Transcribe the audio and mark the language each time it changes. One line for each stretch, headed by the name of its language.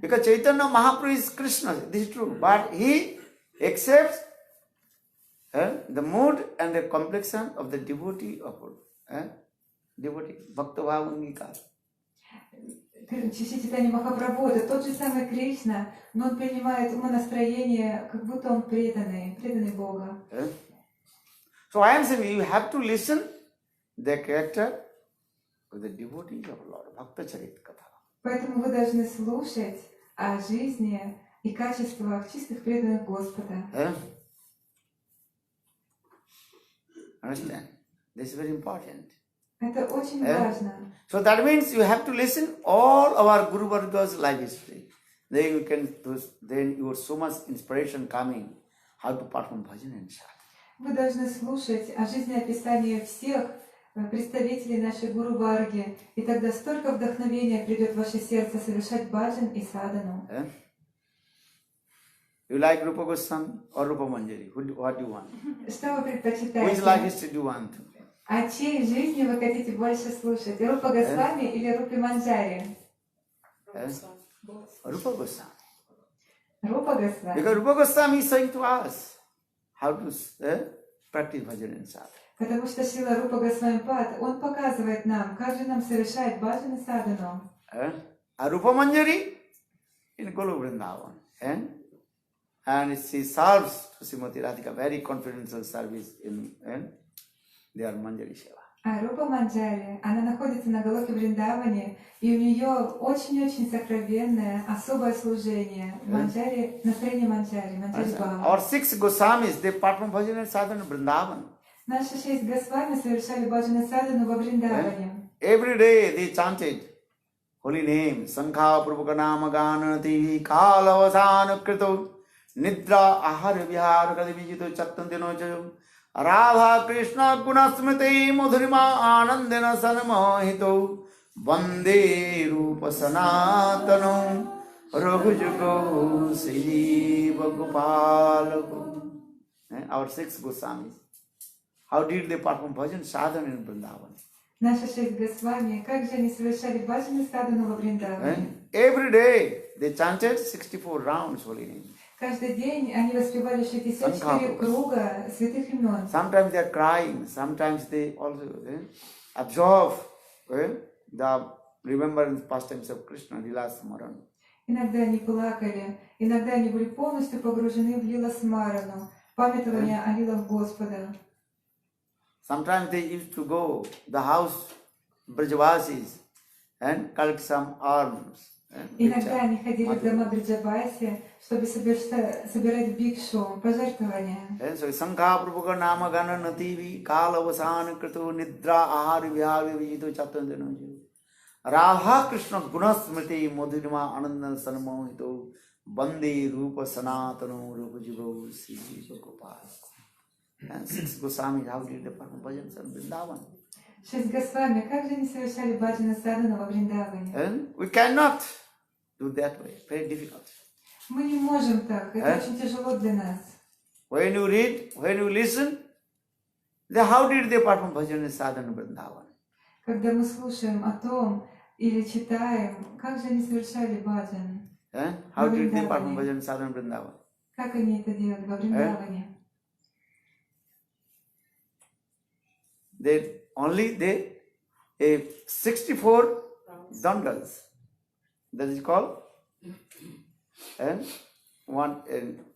English: Because Chaitanya Mahaprabhu is Krishna, this is true. But he accepts the mood and the complexion of the devotee of devotee, Bhakta Bhavangika.
Russian: Шри Чайтаньи Махапрабху это тот же самый Кришна, но он принимает умонастроение, как будто он преданный Бога.
English: So I am saying you have to listen the character of the devotees of Lord, Bhakta Charit Katha.
Russian: Поэтому вы должны слушать о жизни и качествах чистых преданных Господа.
English: Understand? This is very important.
Russian: Это очень важно.
English: So that means you have to listen all our Guru Varga's life history. Then you have so much inspiration coming how to perform bhajan and sadhana.
Russian: Вы должны слушать о жизнеописании всех представителей нашей Гуру Варги, и тогда столько вдохновения придет в ваше сердце совершать баджан и садану.
English: You like Rupa Goswami or Rupa Manjari? What do you want?
Russian: Что вы
English: Which
Russian: предпочитаете?
English: life history do you want?
Russian: О чьей жизни вы хотите больше слушать? Рупа Госвами или Рупи Манджари?
English: Rupa Goswami.
Russian: Рупа Госвами.
English: Because Rupa Goswami is saying to us how to practice bhajan and sadhana.
Russian: Потому что Шрила Рупа Госвами Пад, он показывает нам, как же нам совершать баджан и садану.
English: Rupa Manjari in Golu Vrindavan. And she serves to Srimati Radhika very confidential service in their Manjari Seva.
Russian: А Рупа Манджари, она находится на Галоке Вриндаване, и у нее очень-очень сокровенное, особое служение. Манджари, настроение Манджари, Манджари Бхава.
English: Our 6 Goswamis, they perform bhajan and sadhana in Vrindavan.
Russian: Наши 6 Госвами совершали баджан и садану во Вриндаване.
English: Every day they chanted holy name,
Sanskrit: Sankha Prabhuka Nama Ganati Kalavasana Krito Nidra Ahara Vihara Kadivijito Chattandino Chayo Radha Krishna Gunasmriti Mudhrima Anandana Sanamahito Vande Rupa Sanatano Raghujugo Siva Gopalago.
English: Our 6 Goswamis. How did they perform bhajan sadhana in Vrindavan?
Russian: Наши 6 Госвами, как же они совершали баджан и садану во Вриндаване?
English: Every day they chanted 64 rounds holy name.
Russian: Каждый день они воспевали 64 круга святых имен.
English: Sometimes they are crying, sometimes they also absorb the remembrance pastimes of Krishna, Lila Smaran.
Russian: Иногда они плакали, иногда они были полностью погружены в лила смарану, памятование о лилах Господа.
English: Sometimes they used to go the house Brajavasis and collect some alms.
Russian: Иногда они ходили в дома Бриджабаси, чтобы собирать бикшу, пожертвования.
Sanskrit: So Sankha Prabhuka Nama Gana Nativi Kalavasana Krito Nidra Ahari Vihari Vijito Chattandano Radha Krishna Gunasmriti Madhurima Anandan Sanamohito Bande Rupa Sanatano Rupa Jigo Siva Gopal.
English: And 6 Goswamis, how did they perform bhajan in Vrindavan?
Russian: 6 Госвами, как же они совершали баджан и садану во Вриндаване?
English: And we cannot do that way. Very difficult.
Russian: Мы не можем так, это очень тяжело для нас.
English: When you read, when you listen, then how did they perform bhajan and sadhana in Vrindavan?
Russian: Когда мы слушаем о том или читаем, как же они совершали баджан?
English: How did they perform bhajan and sadhana in Vrindavan?
Russian: Как они это делали во Вриндаване?
English: They 64 dandals. That is called and